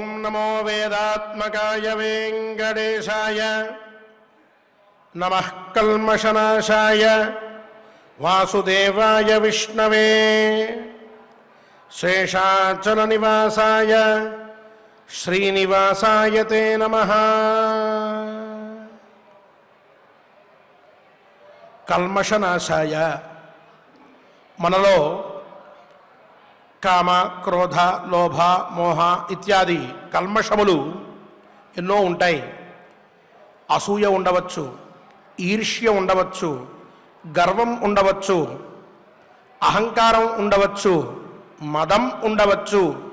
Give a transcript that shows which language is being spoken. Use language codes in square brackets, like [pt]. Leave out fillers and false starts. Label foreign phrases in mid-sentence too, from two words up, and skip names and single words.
[sa] नमो वेदात्मकाय वेंकटेशाय नमः कल्मषनाशाय वासुदेवाय विष्णवे शेषाचलनिवासाय श्रीनिवासाय ते नमः। [te] कल्मषनाशाय मनलो కామ క్రోధ లోభ మోహ ఇత్యాది కల్మషములు ఎన్నో ఉంటాయి. అసూయ ఉండవచ్చు, ఈర్ష్య ఉండవచ్చు, గర్వం ఉండవచ్చు, అహంకారం ఉండవచ్చు, మదం ఉండవచ్చు.